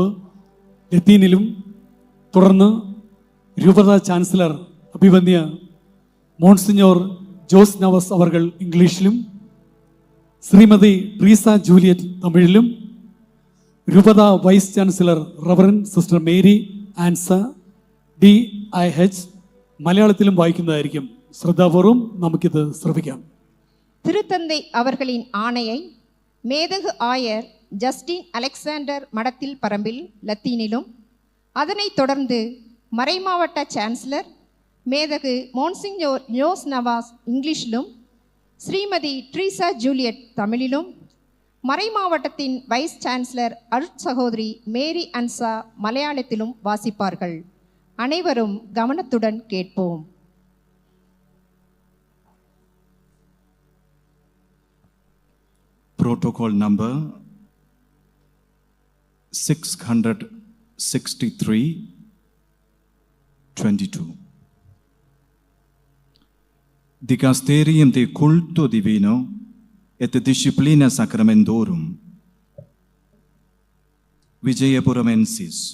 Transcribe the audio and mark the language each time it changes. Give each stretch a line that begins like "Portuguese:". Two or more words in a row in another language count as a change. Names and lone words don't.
Malayalam: ലത്തീനിലും തുടർന്ന് രൂപത ചാൻസലർ അഭിവന്യ മോൺസിഞ്ഞോർ ജോസ് നവസ് അവർകൾ ഇംഗ്ലീഷിലും ശ്രീമതി ട്രീസ ജൂലിയറ്റ് തമിഴിലും രൂപത വൈസ് ചാൻസലർ റവറൻ സിസ്റ്റർ മേരി ആൻസ DIH മലയാളത്തിലും വായിക്കുന്നതായിരിക്കും. ശ്രദ്ധാപൂർവം നമുക്കിത് ശ്രവിക്കാം.
Tamil: திருத்தந்தை அவர்களின் ஆணையை மேதகு ஆயர் ஜஸ்டின் அலெக்சாண்டர் மடத்தில் பரம்பில் லத்தீனிலும், அதனைத் தொடர்ந்து மறைமாவட்ட சான்சலர் மேதகு மோன்சிஞ்சோர் ஜோஸ் நவாஸ் இங்கிலீஷிலும், ஸ்ரீமதி ட்ரீசா ஜூலியட் தமிழிலும், மறைமாவட்டத்தின் வைஸ் சான்சலர் அருட்சகோதரி மேரி அன்சா மலையாளத்திலும் வாசிப்பார்கள். அனைவரும் கவனத்துடன் கேட்போம்.
English: Protocol number 663-22.
Latin: Dicasterium de culto divino et disciplina sacramentorum Vijayapurumensis.